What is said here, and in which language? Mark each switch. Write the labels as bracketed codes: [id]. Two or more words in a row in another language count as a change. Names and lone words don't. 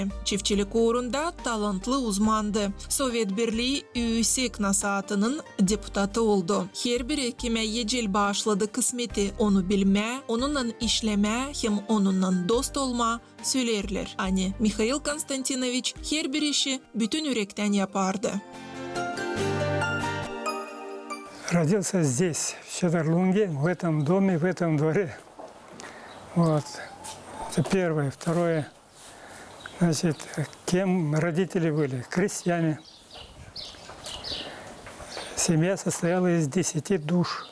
[gag] Çiftçilik uğrunda talantlı uzmandı. Sovyet Birliği Yüksek Nasahatı'nın deputatı oldu. Her biri kime yecil bağışladı kısmeti onu bilme, onunla işleme hem onunla dost olma söylerler. Hani Mikhail Konstantinovich her bir işi bütün yürekten yapardı. [ru] Родился здесь, в Щедорлунге, в этом доме, в этом дворе. Вот. Это первое. Второе. Значит, кем родители были? Крестьяне. Семья состояла из 10 душ.